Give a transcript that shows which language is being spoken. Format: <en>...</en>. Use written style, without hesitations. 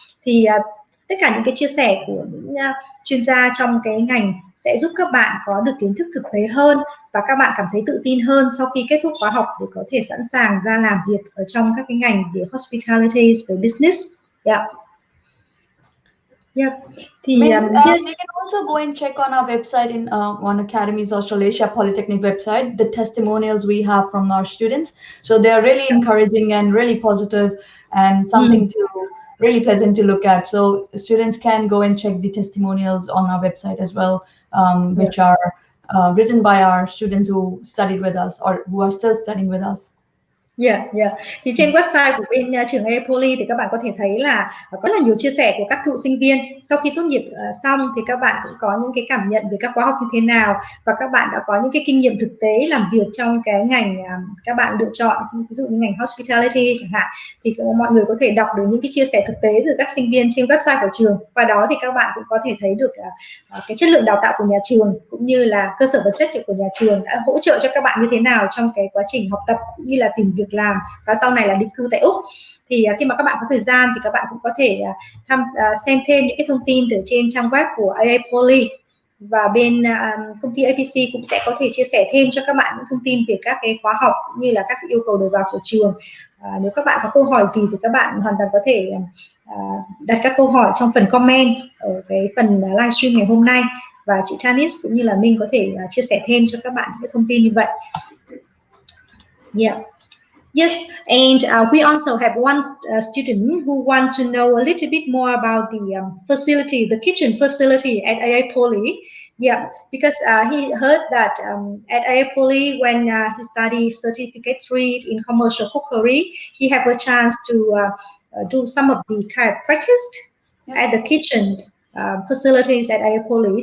<vi>Thì tất cả những cái chia sẻ của những chuyên gia trong cái ngành sẽ giúp các bạn có được kiến thức thực tế hơn và các bạn cảm thấy tự tin hơn sau khi kết thúc khóa học để có thể sẵn sàng ra làm việc ở trong các cái ngành về hospitality, về business.</vi> <en>Yeah. Yeah.</en> <vi>Thì</vi> <en>You can also go and check on our website on Academies Australia Polytechnic website, the testimonials we have from our students. So they are really encouraging and really positive and something to really pleasant to look at. So students can go and check the testimonials on our website as well, which are written by our students who studied with us or who are still studying with us.</en> <vi>Thì trên website của bên trường Aapoly thì các bạn có thể thấy là có rất là nhiều chia sẻ của các cựu sinh viên sau khi tốt nghiệp xong thì các bạn cũng có những cái cảm nhận về các khóa học như thế nào, và các bạn đã có những cái kinh nghiệm thực tế làm việc trong cái ngành các bạn lựa chọn, ví dụ như ngành hospitality chẳng hạn. Thì mọi người có thể đọc được những cái chia sẻ thực tế từ các sinh viên trên website của trường, và đó thì các bạn cũng có thể thấy được cái chất lượng đào tạo của nhà trường cũng như là cơ sở vật chất của nhà trường đã hỗ trợ cho các bạn như thế nào trong cái quá trình học tập cũng như là tìm việc làm và sau này là định cư tại Úc. Thì khi mà các bạn có thời gian thì các bạn cũng có thể xem thêm những cái thông tin từ trên trang web của Aapoly, và bên công ty APC cũng sẽ có thể chia sẻ thêm cho các bạn những thông tin về các cái khóa học cũng như là các cái yêu cầu đầu vào của trường. Nếu các bạn có câu hỏi gì thì các bạn hoàn toàn có thể đặt các câu hỏi trong phần comment ở cái phần livestream ngày hôm nay, và chị Tanishq cũng như là Minh có thể chia sẻ thêm cho các bạn những cái thông tin như vậy.</vi> <en>Yes, and we also have one student who want to know a little bit more about the facility, the kitchen facility at Aapoly. Yeah, because he heard that at Aapoly, when he studied Certificate 3 in Commercial Cookery, he have a chance to do some of the kind of practice at the kitchen facilities at Aapoly.</en>